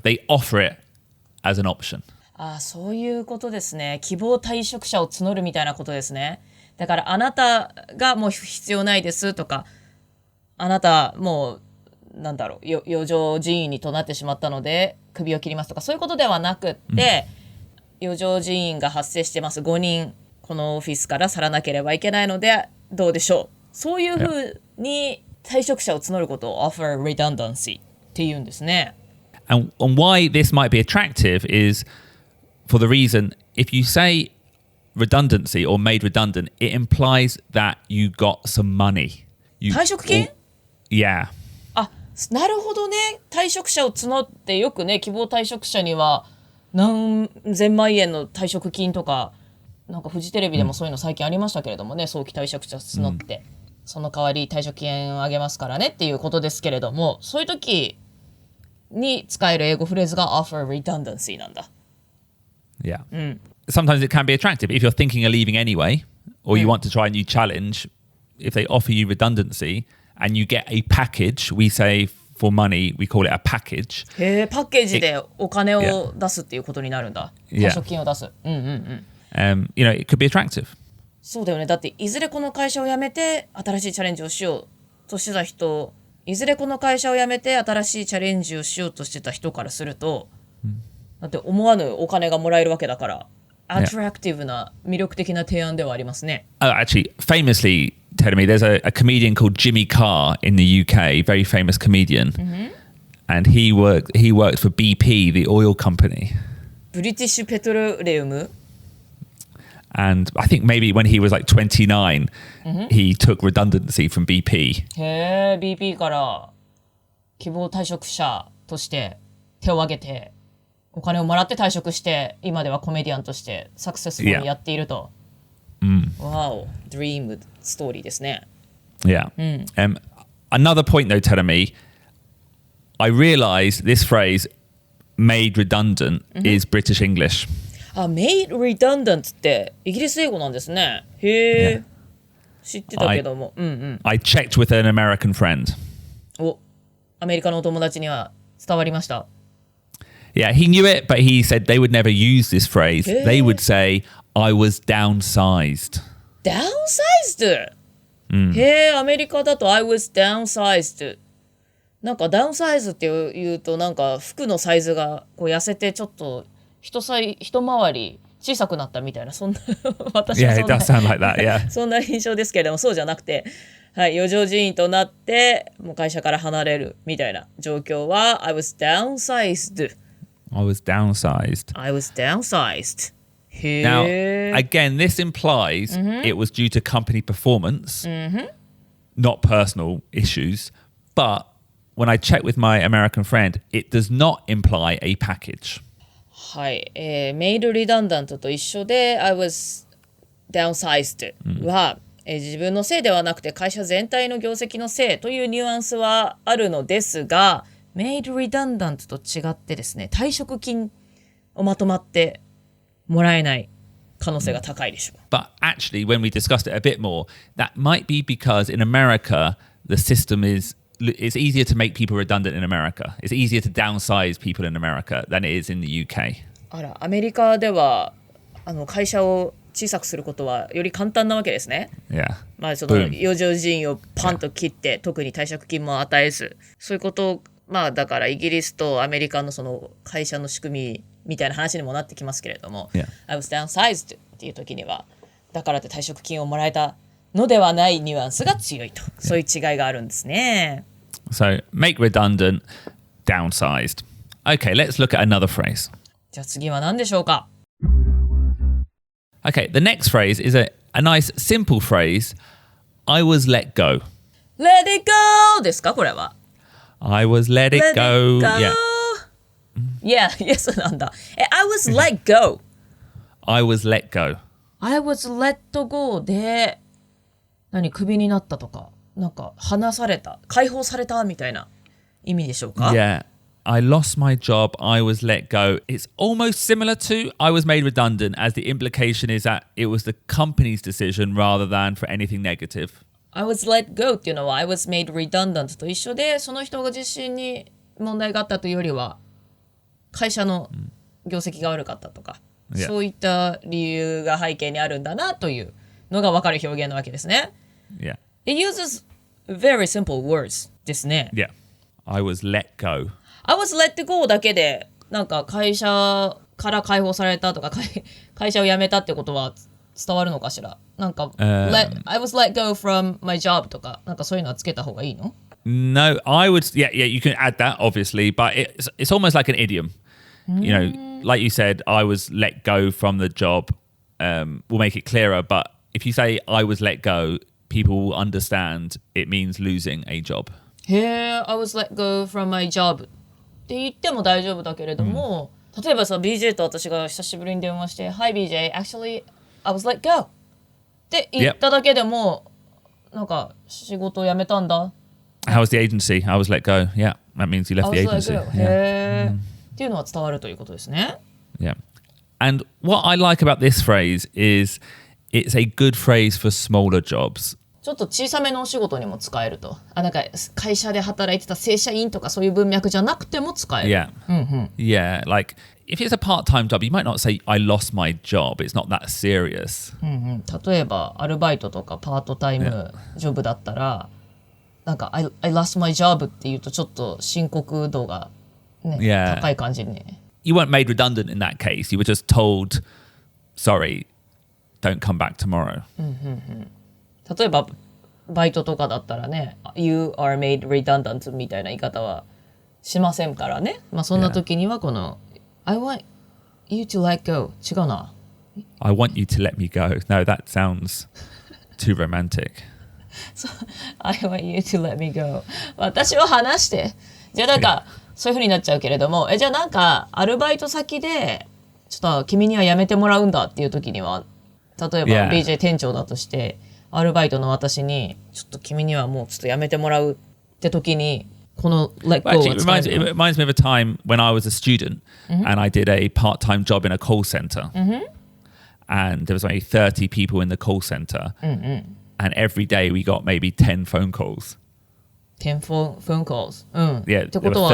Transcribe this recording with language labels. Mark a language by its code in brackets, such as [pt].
[en] They offer it as an option. [ja] そういうことですね。希望退職者を募るみたいなことですね。だからあなたがもう必要ないですとか、あなたもう余剰人員にとなってしまったので首を切りますとか、そういうことではなくって、余剰人員が発生してます、5人このオフィスから去らなければいけないのでどうでしょう、そういうふうに退職者を募ることを [en] offer redundancy [ja] っていうんですね。 [en] And why this might be attractive is for the reason, if you say redundancy or made redundant, it implies that you got some money. [ja] 退職金？ [en] Yeah. [ja] なるほどね。退職者を募ってよくね、希望退職者には何千万円の退職金とか、なんかフジテレビでもそういうの最近ありましたけれどもね、早期退職者募って、その代わり退職金あげますからねっていうことですけれども、そういう時に使える英語フレーズが [en] offer redundancy [ja] なんだ。 [en] Yeah. Sometimes it can be attractive if you're thinking of leaving anyway, or you want to try a new challenge. If they offer you redundancy and you get a package, we say for money, we call it a package. [ja] パッケージでお金を出すっていうことになるんだ。退職金を出す。 [en] You know, it could be attractive. [ja] そうだよね。だっていずれこの会社を辞めて新しいチャレンジをしようとしてた人いずれこの会社を辞めて新しいチャレンジをしようとしてた人からすると、だって思わぬお金がもらえるわけだから、アトラクティブな魅力的な提案ではありますね。 [en] Oh, actually, famously, telling me there's a comedian called Jimmy Carr in the UK, very famous comedian, and he worked for BP, the oil company. [ja] ブリティッシュペトロレウム [en] And I think maybe when he was like 29, he took redundancy from BP. [ja] へえ、BP から希望退職者として手を挙げてお金をもらって退職して、今ではコメディアンとしてサクセスフルにやっていると。わお、ドリームストーリーですね。 [en] Yeah. Another point though, telling me, I realised this phrase "made redundant" is British English. [ja] あ、 [en] made redundant [ja] ってイギリス英語なんですね。へえ、知ってたけども。 [en] I checked with an American friend. [ja] お、アメリカのお友達には伝わりました。 [en] Yeah, he knew it, but he said they would never use this phrase. They would say, "I was downsized." downsized? [ja] へえ、アメリカだと [en] I was downsized。 [ja] なんか downsized って言うとなんか服のサイズがこう痩せてちょっと一回り小さくなったみたいな、そんな私は [en] Yeah, it does sound like that. Yeah. [ja] そんな印象ですけれども、そうじゃなくて、はい、余剰人員となってもう会社から離れるみたいな状況は [en] I was downsized. I was downsized. I was downsized. Now, again, this implies it was due to company performance, not personal issues. But when I checked with my American friend, it does not imply a package. [ja] はい、メイドリダンダントと一緒で [en] I was downsized [ja] は、自分のせいではなくて会社全体の業績のせいというニュアンスはあるのですが、メイドリダンダントと違ってですね、退職金をまとまってもらえない可能性が高いでしょう。 [en] But actually, when we discussed it a bit more, that might be because in America, the system it's easier to make people redundant in America. It's easier to downsize people in America than it is in the UK. [ja] あら、アメリカでは会社を小さくすることはより簡単なわけですね。 [en] Yeah. [ja] まあその余剰人員をパンと切って、特に退職金も与えず、そういうことをまあだからイギリスとアメリカのその会社の仕組みみたいな話にもなってきますけれども、 [en] I was downsized [ja] っていう時にはだからって退職金をもらえたのではないニュアンスが強いと、そういう違いがあるんですね。 [en] So make redundant, downsized. Okay, let's look at another phrase. [ja] じゃあ次は何でしょうか。 [en] Okay, the next phrase is a nice simple phrase. I was let go. Let it go [ja] ですかこれは。 [en] I was let it go. Yeah, yes なんだ。 I was let go. I was let go. I was let go [ja] でクビになったとか、なんか離された、解放されたみたいな意味でしょうか。 [en] Yeah, I lost my job. I was let go. It's almost similar to I was made redundant, as the implication is that it was the company's decision rather than for anything negative. I was let go [ja] っていうのは [en] I was made redundant [ja] と一緒で、その人が自身に問題があったというよりは会社の業績が悪かったとか、そういった理由が背景にあるんだなというのが分かる表現なわけですね。 [en] Yeah. It uses very simple words [ja] ですね。 [en] Yeah. I was let go. I was let go [ja] だけでなんか会社から解放されたとか会社を辞めたってことは伝わるのかしら。なんか、 [en] I was let go from my job [ja] とかなんかそういうのはつけた方がいいの？ [en] No, I would. Yeah, you can add that obviously, but it's almost like an idiom. You know, like you said, I was let go from the job. Will make it clearer. But if you say I was let go, people will understand it means losing a job. [ja] へえ、 [en] I was let go from my job [ja] って言っても大丈夫だけれども、例えばさ、BJ と私が久しぶりに電話して、 [en] Hi BJ, actually I was let go [ja] って言っただけでも、なんか仕事を辞めたんだ。 [en] How was the agency? I was let go. Yeah, that means you left the agency. [ja] へえ、っていうのは伝わるということですね。 [en] Yeah. And what I like about this phrase is it's a good phrase for smaller jobs. [ja] ちょっと小さめのお仕事にも使えると。なんか会社で働いてた正社員とかそういう文脈じゃなくても使える。 [en] Yeah. Yeah, like if it's a part-time job, you might not say I lost my job. It's not that serious. [ja] 例えばアルバイトとかパートタイムジョブだったら、なんか [en] I lost my job [ja] って言うとちょっと深刻度がね、 [en] Yeah. [ja] 高い感じにね。 [en] You weren't made redundant in that case. You were just told, sorry, don't come back tomorrow. [ja] 例えばバイトとかだったらね [en] You are made redundant [ja] みたいな言い方はしませんからね。まあそんな時にはこの [en] I want you to let go [ja] 違うな。 [en] I want you to let me go. No, that sounds too romantic. I want you to let me go [ja] 私を話してじゃあなんかそういう風になっちゃうけれどもじゃあなんかアルバイト先でちょっと君には辞めてもらうんだっていう時には例えば [en] Yeah. [ja] BJ 店長だとしてアルバイトの私にちょっと君にはもうちょっと辞めてもらうって時にこの [en] let go [ja] は [en] Actually, [ja] 使える [en] it reminds me of a time when I was a student and I did a part-time job in a call center. And there was only 30 people in the call center. And every day we got maybe 10 phone calls. 10 phone calls っ Yeah, [ja] て [en] there [ja] こと [en] were